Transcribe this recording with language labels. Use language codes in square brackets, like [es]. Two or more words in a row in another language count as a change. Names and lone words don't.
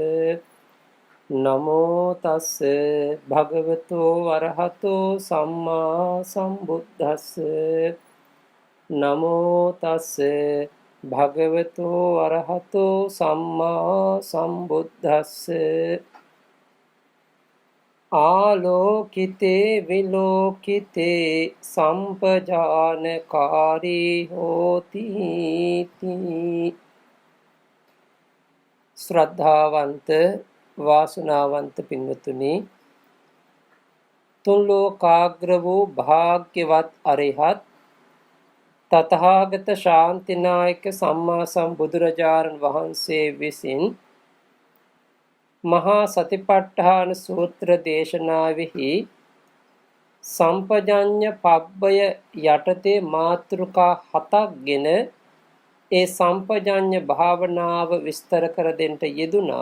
[pi] නමෝ තස්ස භගවතු වරහතෝ සම්මා සම්බුද්දස්ස නමෝ තස්ස භගවතු වරහතෝ සම්මා සම්බුද්දස්ස ආලෝකිතේ විලෝකිතේ සම්පජානකාරී හෝති [si] ශ්‍රද්ධාවන්ත වාසනාවන්ත පින්වතුනි තුන් ලෝකාග්‍ර වූ භාග්‍යවත් අරිහත් තථාගත ශාන්තිනායක සම්මා සම්බුදුරජාණන් වහන්සේ විසින් මහා සතිපට්ඨාන සූත්‍ර දේශනාවෙහි සම්පජඤ්ඤ පබ්බය යටතේ මාතෘකා 7ක්ගෙන ඒ සම්පජඤ්ඤ භාවනාව විස්තර කර දෙන්න යෙදුනා.